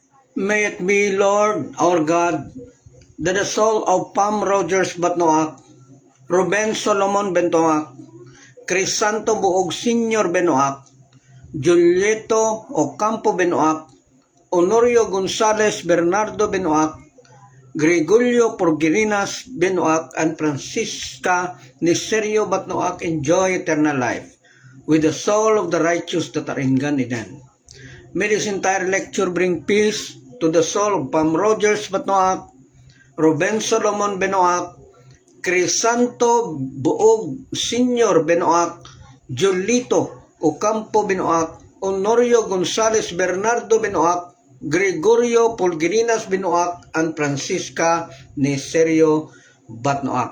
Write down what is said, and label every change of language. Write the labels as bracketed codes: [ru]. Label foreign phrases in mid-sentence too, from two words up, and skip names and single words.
[en] May it be, Lord, our God, that the soul of Pam Rogers Batnoak, Ruben Solomon Bentoak, Crisanto Buog Senior Benoak, Julieto Ocampo Benoak, Honorio Gonzales Bernardo Benoak, Gregorio Porgirinas Benoak, and Francisca Niserio Batnoak enjoy eternal life with the soul of the righteous that are in Gan Eden. May this entire lecture bring peace to the soul of Pam Rogers Batnoak, Ruben Solomon Benoak, Crisanto Buog Senior Benoak, Julito Ocampo Benoak, Honorio Gonzales Bernardo Benoak, Gregorio Pulgirinas Benoak, and Francisca Niserio Batnoak.